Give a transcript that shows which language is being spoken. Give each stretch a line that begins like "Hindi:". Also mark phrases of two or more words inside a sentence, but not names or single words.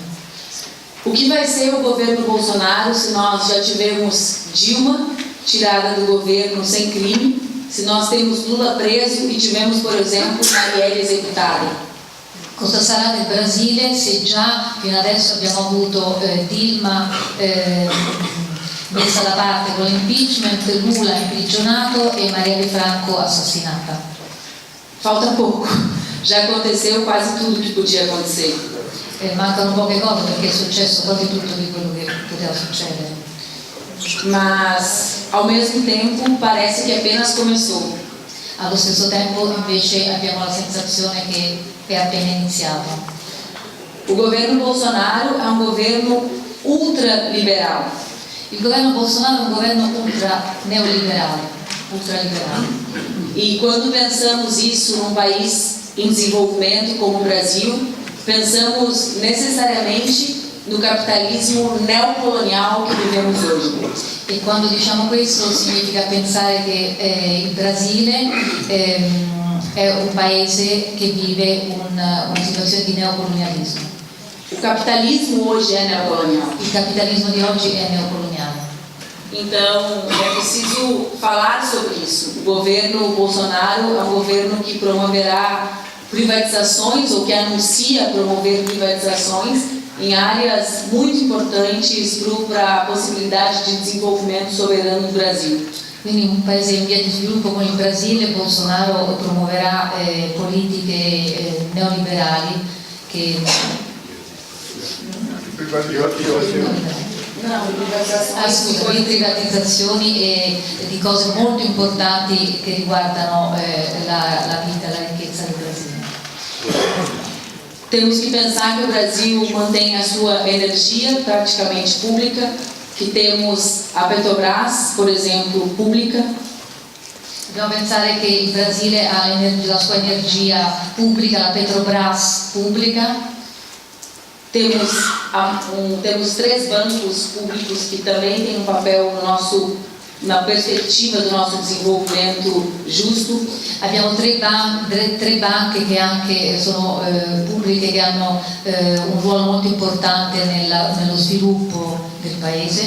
Portuguese: O que vai ser o governo Bolsonaro se nós já tivemos Dilma tirada do governo sem crime, se nós temos Lula preso e tivemos, por exemplo, Marielle executada?
Italian: Cosa sarà del Brasile se già fino adesso abbiamo avuto Dilma messa da parte con l'impeachment, Lula imprigionato e Marielle Franco assassinata?
Portuguese: Falta pouco. Já aconteceu quase tudo que podia acontecer.
Italian: Mancano poche cose perché è successo quasi tutto di quello che poteva succedere.
Portuguese: Mas, ao mesmo tempo, parece que apenas começou.
Italian: Allo stesso tempo invece abbiamo la sensazione che è appena iniziato.
Portuguese: O governo Bolsonaro é um governo ultraliberal.
Italian: Il governo Bolsonaro è un governo ultraliberale.
Portuguese: E quando pensamos isso num país em desenvolvimento como o Brasil, pensamos necessariamente no capitalismo neocolonial que vivemos hoje.
Italian: E quando diciamo questo significa pensare che il Brasile è un paese che vive una situazione di neocolonialismo.
Portuguese: O capitalismo hoje é neocolonial.
Italian: Il capitalismo di oggi è neocoloniale.
Portuguese: Então, é preciso falar sobre isso. O governo Bolsonaro é um governo que promoverá privatizações ou que anuncia promover privatizações em áreas muito importantes para a possibilidade de desenvolvimento soberano do Brasil.
Italian: Quindi un paese in via di sviluppo come il Brasile, Bolsonaro promuoverà politiche neoliberali che di privatizzazioni e di cose molto importanti che riguardano la vita, la ricchezza del Brasile.
Portuguese: Temos que pensar que o Brasil mantém a sua energia praticamente pública, que temos a Petrobras, por exemplo, pública.
Italian: Dobbiamo pensare che il Brasile ha la sua energia pubblica, la Petrobras pubblica.
Portuguese: Temos 3 bancos públicos que também têm um papel na perspectiva do nosso desenvolvimento giusto.
Italian: Abbiamo tre banche che anche sono pubbliche, che hanno un ruolo molto importante nello sviluppo del paese.